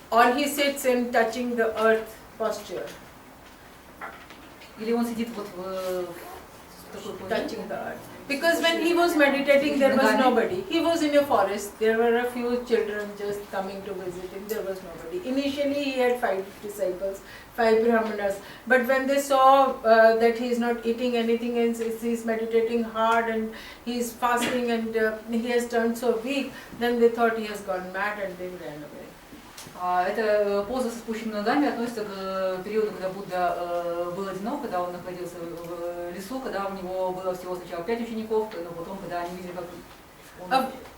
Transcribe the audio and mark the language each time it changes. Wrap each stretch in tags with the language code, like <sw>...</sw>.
<en>Or he sits in touching the earth posture.</en> <ru>Или он сидит вот в такой позе.</ru> <en>Touching the earth. Because when he was meditating, there was nobody. He was in a forest. There were a few children just coming to visit him. There was nobody. Initially, he had 5 disciples, 5 brahmanas. But when they saw that he is not eating anything and he is meditating hard and he is fasting and he has turned so weak, then they thought he has gone mad and they ran away.</en> <ru>Эта поза со спущенными ногами относится к периоду, когда Будда был одинок, когда он находился в лесу, когда у него было всего сначала 5 учеников, но потом, когда они видели, как он...</ru>